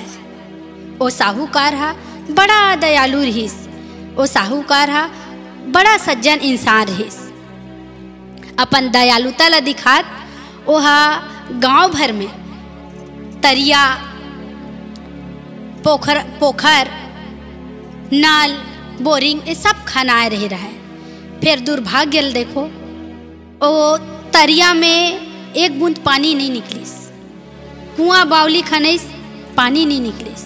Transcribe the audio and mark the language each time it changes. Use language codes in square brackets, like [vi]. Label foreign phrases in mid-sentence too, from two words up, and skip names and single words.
[hne] वो साहूकार हा बड़ा दयालु रहीस। वो साहूकार हा बड़ा सज्जन इंसान रहीस। अपन दयालुता ला दिखात ओहा गांव भर में तरिया, पोखर, नाल, बोरिंग ये सब खनाए रहे रहा है। फिर दुर्भाग्य देखो, ओ तरिया में एक बूंद पानी नहीं निकलिस। कुआं बावली खनैस, पानी नहीं निकलिस।